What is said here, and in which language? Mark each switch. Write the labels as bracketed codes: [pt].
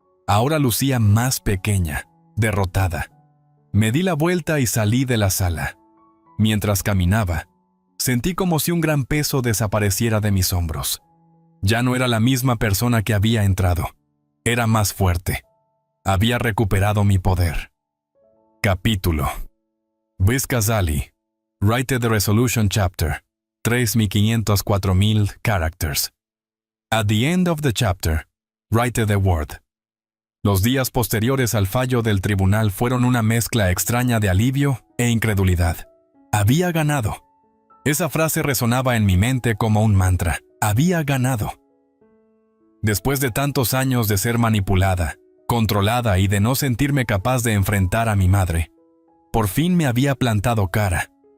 [es] Ahora lucía más pequeña, derrotada. Me di la vuelta y salí de la sala. Mientras caminaba, sentí como si un gran peso desapareciera de mis hombros. Ya no era la misma persona que había entrado. Era más fuerte. Había recuperado mi poder. Capítulo. Viz Ghazali. [en] Write the resolution chapter. 3.504.000 characters. At the end of the chapter, write the word. [es] Los días posteriores al fallo del tribunal fueron una mezcla extraña de alivio e incredulidad. Había ganado. Esa frase resonaba en mi mente como un mantra. Había ganado. Después de tantos años de ser manipulada, controlada y de no sentirme capaz de enfrentar a mi madre, por fin me había plantado cara.